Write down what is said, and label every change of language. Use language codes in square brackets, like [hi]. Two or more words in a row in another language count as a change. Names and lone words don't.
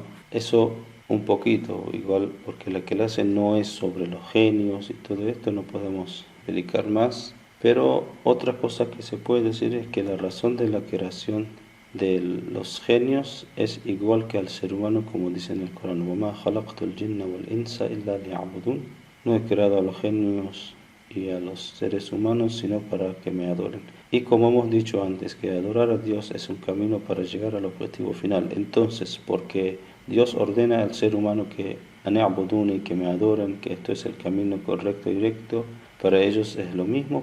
[es] Eso un poquito, igual porque la clase no es sobre los genios y todo esto, no podemos explicar más, pero otra cosa que se puede decir es que la razón de la creación de los genios es igual que al ser humano, como dice en el Corán: [ar] وَمَا خَلَقْتُ الْجِنَّ وَالْإِنسَ إِلَّا لِيَعْبُدُونَ. [es] No he creado a los genios y a los seres humanos sino para que me adoren. Y como hemos dicho antes, que adorar a Dios es un camino para llegar al objetivo final. Entonces, porque Dios ordena al ser humano que y que me adoren, que esto es el camino correcto y directo, para ellos es lo mismo.